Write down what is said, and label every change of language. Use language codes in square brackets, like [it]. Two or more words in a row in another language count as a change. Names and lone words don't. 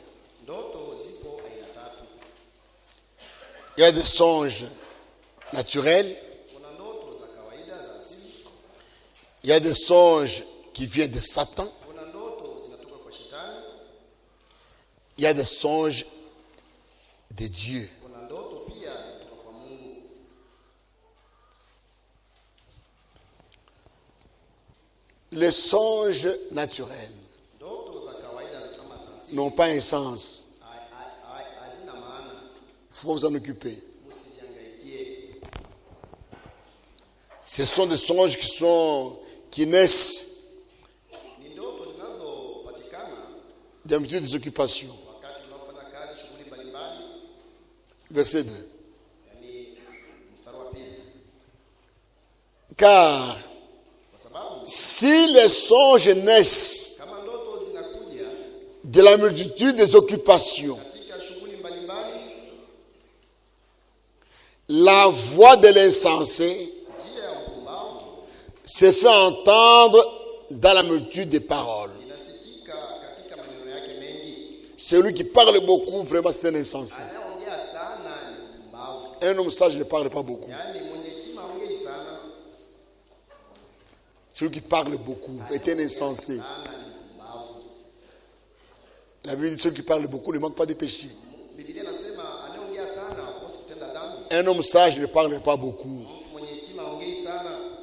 [sw] Ndoto zipo aina tatu. [fr] Il y a des songes naturels. [sw] Kuna ndoto za kawaida za asili. [fr] Il y a des songes qui viennent de Satan. [sw] Kuna ndoto zinatoka kwa shetani. [fr] il y a des songes de Dieu. [sw] kuna ndoto pia kutoka kwa Mungu. [fr] Les songes naturels [sw] Ndoto za kawaida kama za asili [fr] n'ont pas un sens. [sw] hazina maana, [fr] Il faut vous en occuper. [sw] msijangaikie. [fr] Ce sont des songes qui naissent [sw] Ni ndoto zinazopatikana [fr] d'habitude des occupations. [sw] wakati unaofanya kazi, shughuli mbalimbali. [fr] Verset 2. [sw] Yani mstari wa pili, [fr] Car [sw] kwa sababu [fr] si les songes naissent [sw] kama ndoto zinakuja [fr] de la multitude des occupations, [sw] katika shughuli mbalimbali, [fr] la voix de l'insensé [sw] njia ya mpumbavu [fr] se fait entendre dans la multitude des paroles. [sw] inasikika katika maneno yake mengi. [fr] Celui qui parle beaucoup, vraiment, c'est un insensé. [sw] Anayeongea sana ni mpumbavu, [fr] Un homme sage ne parle pas beaucoup. [sw] yaani mwenye hekima haongei sana. [fr] Celui qui parle beaucoup est un insensé. [sw] Sana ni mpumbavu. [fr] La Bible dit celui qui parle beaucoup ne manque pas de péché. [sw] Biblia inasema anayeongea sana hakosi kutenda dhambi. [fr] Un homme sage ne parle pas beaucoup. [sw] Mtu mwenye hekima haongei sana.